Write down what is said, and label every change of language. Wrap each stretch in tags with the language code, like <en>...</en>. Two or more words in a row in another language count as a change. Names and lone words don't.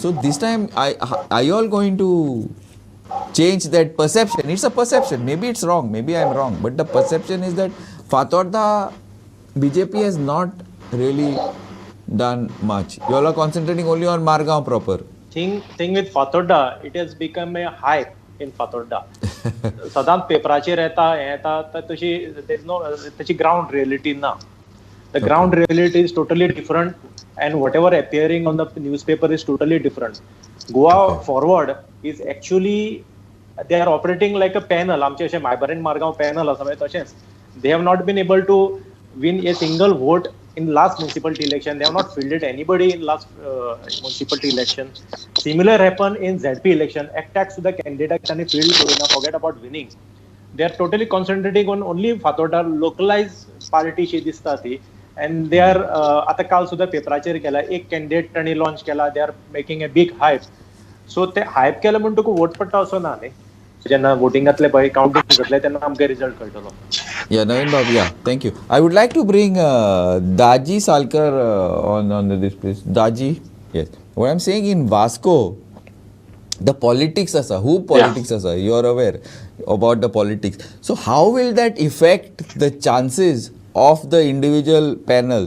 <en>So, this time, are you all going to change that perception? It's a perception. Maybe it's wrong. Maybe I'm wrong. But the perception is that Fatorda BJP has not really done much. You all are concentrating only on Margao proper. Thing with Fatorda, it has become a hype in Fatorda.</en> <kok>सदांच पेपराचेर येता तशी त्याची</kok> <en>ground reality</en> <kok>ना.</kok> <en>The ground reality is totally different, and whatever appearing on the newspaper is totally different. Goa forward is actually they are operating like a panel.</en> <kok>आमचे अशें मायबरेन मारगांव पॅनल आसा तशेंच.</kok> <en>They have not been able to win a single vote in last municipality election. They have not fielded anybody in last municipality election. Similar happened in ZP election. Attacks to the candidate and field corona. Forget about winning. They are totally concentrating on only Fatorda localized party</en> <kok>शी दिसता ती.</kok> <en>And they are</en> <kok>आता काल सुद्धा पेपराचेर केला एक कॅन्डिडेट तांणी लॉन्च केला.</kok> <en>They are making a big hype.</en> <kok>So ते hype केलं म्हणून तुका वोट पडटा असो ना न्ही. जेन्ना वोटिंगातले पळय काउंटिंग जातले तेन्ना आमकां रिजल्ट कळटलो.</kok> <en>Yeah, Navin Babu, yeah, thank you. I would like to bring Daji Salkar on this, please. Daji, yes. What I'm saying in Vasco, the politics asa, who politics asa, you are aware about the politics. So how will that affect the chances of the individual panels?</en>